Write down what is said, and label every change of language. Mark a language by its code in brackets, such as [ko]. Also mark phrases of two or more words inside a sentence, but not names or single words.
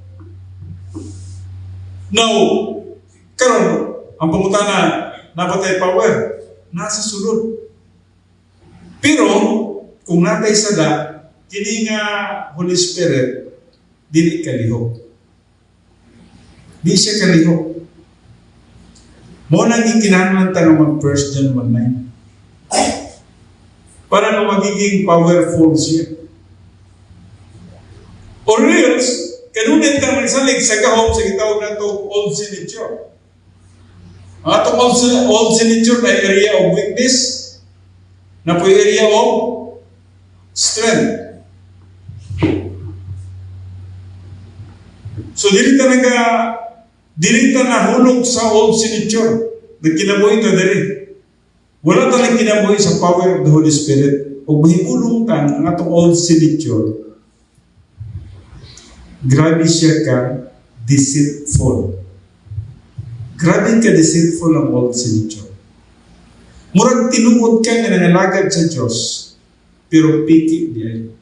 [ceb] Now, karon ang pangutana, napatay power, nasa sulod. Pero, kung natay sada, kini nga [en] Holy Spirit, [ceb] dili kalihok. Di siya kalihok. Mo nang ikinahanglan ta ng mag 1 John 1:9. Para na magiging powerful siya. Or else, kanunit ka magsalig sa gahom sa gitawag na ito [en] old sin nature. [ceb] Ang atong [en] old sin nature [ceb] na [en] area of weakness, na po area of strength. [ceb] So, dili ta nahulog sa [en] old sin nature. [ceb] Nagkinabuhi ta dali. Wala ta nagkinabuhi sa [en] power of the Holy Spirit. [ceb] O mahibulong ta ang atong [en] old sin nature. [ceb] Grabe siya ka deceitful. Grabe ka deceitful ang [en] old sin nature. [ceb] Murag tinuod ka nga nangalagad sa Diyos, pero piki diay.